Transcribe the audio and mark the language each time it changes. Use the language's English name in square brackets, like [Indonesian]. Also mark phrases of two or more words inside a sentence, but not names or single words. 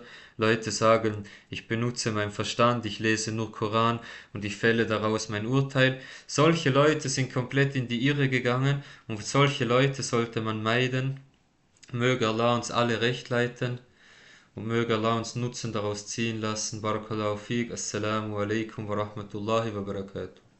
[German] Leute sagen, ich benutze meinen Verstand, ich lese nur Koran und ich fälle daraus mein Urteil. Solche Leute sind komplett in die Irre gegangen und solche Leute sollte man meiden. Möge Allah uns alle recht leiten und möge Allah uns Nutzen daraus ziehen lassen. [Arabic] بارك الله فقه. السلام عليكم ورحمة الله وبركاته.